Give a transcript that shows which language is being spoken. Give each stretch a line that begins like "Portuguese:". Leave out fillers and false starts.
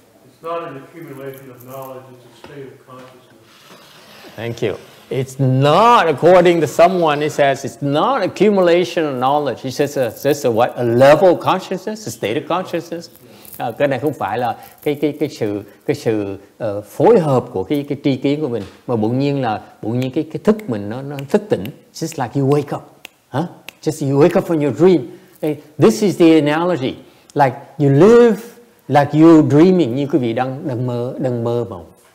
English: It's not an accumulation of knowledge, it's a state of consciousness. Thank you. It's not, according to someone, he says, it's not accumulation of knowledge. He says it's a what? A level of consciousness, a state of consciousness.
Vietnamese: Cái này không phải là cái sự phối hợp của cái tri kiến của mình, mà bỗng nhiên cái thức mình nó thức tỉnh.
English: Just like you wake up, just you wake up from your dream. This is the analogy. Like you live like you're dreaming,
Vietnamese: như quý vị đang mơ mộng.